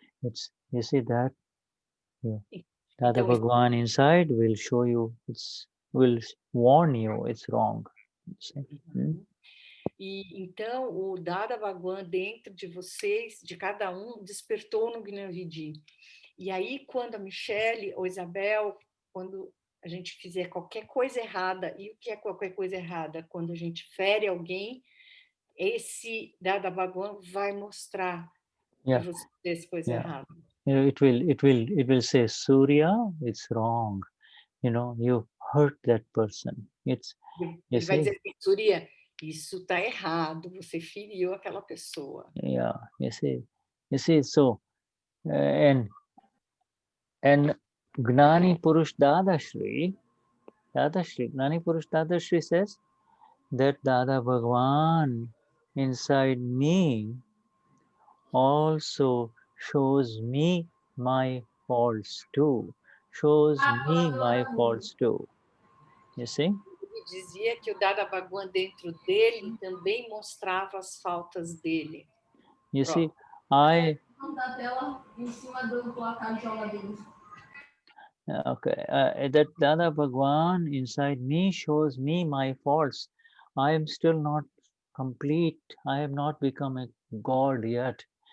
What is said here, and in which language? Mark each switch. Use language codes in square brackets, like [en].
[en] You see that? Yeah. Dada Bhagwan inside will show you, will warn you it's wrong. [pt] E então o Dada Bhagwan dentro de vocês, de cada um, despertou no Gnanvidi. E aí quando a Michelle ou Isabel, quando a gente fizer qualquer coisa errada, e o que é qualquer coisa errada? Quando a gente fere alguém, esse Dada Bhagwan vai mostrar para você essa coisa errada. [en] You know, it will say, Surya, it's wrong. You know, you hurt that person. [pt] Ele vai dizer assim, Surya, isso está errado, você feriu aquela pessoa. [en] Yeah, you see, so, and Gnani Purush Dadashri, Gnani Purush Dadashri says that Dada Bhagwan inside me also shows me my faults too, shows me my faults too. You see? [pt] Ele dizia que o Dada Bhagwan dentro dele também mostrava as faltas dele. [en] You see, I that Dada Bhagwan inside me shows me my faults. I am still not complete. I have not become a God yet.